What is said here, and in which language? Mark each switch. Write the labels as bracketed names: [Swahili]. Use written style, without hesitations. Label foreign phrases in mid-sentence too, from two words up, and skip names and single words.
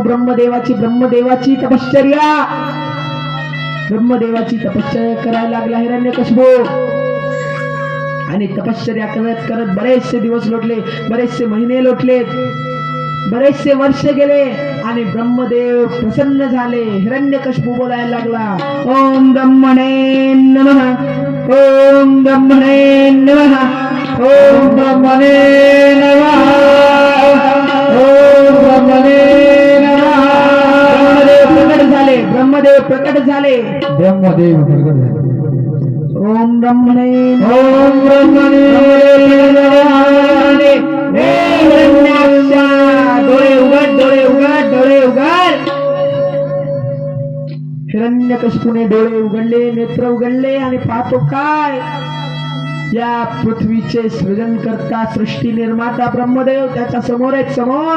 [Marathi] ब्रह्मदेवाची तपश्चर्या, ब्रह्मदेवाची तपश्चर्या करायला लागला हिरण्यकशिपू. आणि तपश्चर्या करत करत बरेचसे दिवस लोटले, बरेचसे महिने लोटले, बरेचसे वर्ष गेले आणि ब्रह्मदेव प्रसन्न झाले. हिरण्यकशिपू बोलायला लागला, [Sanskrit] ओम ब्रह्मणे नमः, ओम ब्रह्मणे नमः, ओम ब्रह्मणे नमः, ओम ब्रह्मणे नमः. [Marathi] ब्रह्मदेव प्रकट झाले, ब्रह्मदेव प्रकट झाले. [Sanskrit] ओम ब्रह्मणे, ओम ब्रह्मणे [Marathi] डोळे उघड, डोळे उघड, डोळे उघड. हिरण्यकशिपूने डोळे उघडले, नेत्र उघडले आणि पाहतो काय, या पृथ्वीचे सृजन करता, सृष्टी निर्माता ब्रह्मदेव त्याच्या समोर आहेत, समोर.